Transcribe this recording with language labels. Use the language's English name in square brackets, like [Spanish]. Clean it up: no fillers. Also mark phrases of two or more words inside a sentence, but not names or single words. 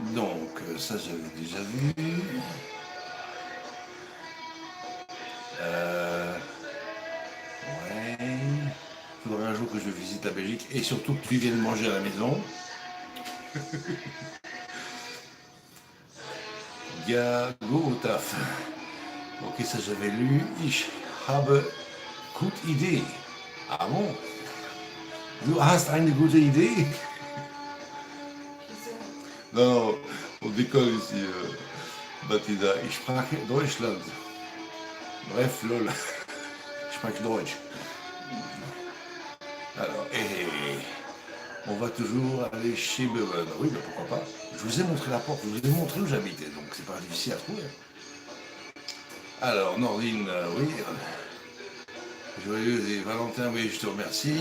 [French] Donc, ça j'avais déjà vu. Ouais. Il faudrait un jour que je visite la Belgique et surtout que tu viennes manger à la maison. Ja, go au taf. Ok, ça j'avais lu. [German] Ich habe gute Idee. [French] Ah bon? [German] Du hast eine gute Idee? [French] Non, on décolle ici, Mathilda. [German] Ich spreche Deutschland. Bref, lol. Ich spreche Deutsch. [French] Alors, on va toujours aller chez Bevan. Oui, ben pourquoi pas. Je vous ai montré la porte, je vous ai montré où j'habitais, donc c'est pas difficile à trouver. Alors, Nordine, oui. Joyeuse et Valentin, oui, je te remercie.